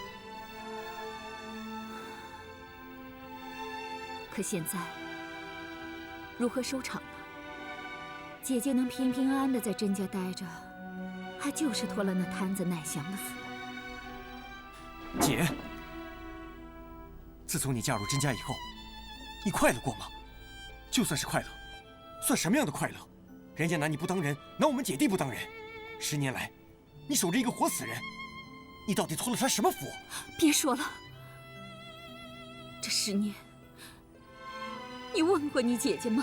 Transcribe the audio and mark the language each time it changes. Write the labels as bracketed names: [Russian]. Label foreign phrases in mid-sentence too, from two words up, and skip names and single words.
[Chinese] 可現在，如何收場呢？姐姐能平平安安的在甄家待着，還就是托了那攤子乃祥的福。姐，自從你嫁入甄家以後，你快樂過嗎？就算是快樂，算什麼樣的快樂？人家拿你不當人，拿我們姐弟不當人。10年來，你守着一個活死人，你到底托了他什麼福？別說了，這10年，你問過你姐姐嗎？